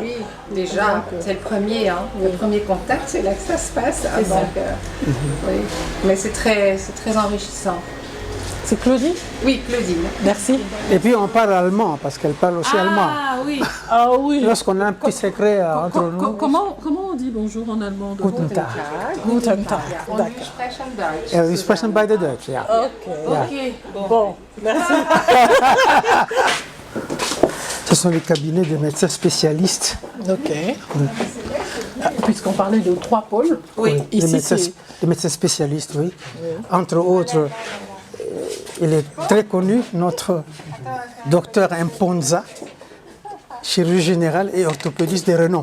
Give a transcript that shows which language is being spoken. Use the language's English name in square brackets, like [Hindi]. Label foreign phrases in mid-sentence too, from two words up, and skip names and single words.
[French] oui, déjà, c'est le premier, hein. Le premier contact, c'est là que ça se passe. hein. C'est ça. Donc, oui. Mais c'est très enrichissant. C'est Claudie? Oui, Claudine. Merci. Et puis on parle allemand, parce qu'elle parle aussi allemand. Ah oui, Ah oui. Lorsqu'on a un petit secret entre nous, Comment on dit bonjour en allemand? [German] Guten Tag. Guten Tag. Und wir [French] D'accord. [German] sprechen Deutsch. Wir sprechen beide Deutsch, ja. [French] Ok. ok. Bon, merci. Ce sont les cabinets de médecins spécialistes. Ok. Ah, puisqu'on parlait de 3 pôles, Oui. Les ici médecins, c'est... les médecins spécialistes, oui. Entre autres, il est très connu, notre docteur Imponza, chirurgien général et orthopédiste de renom.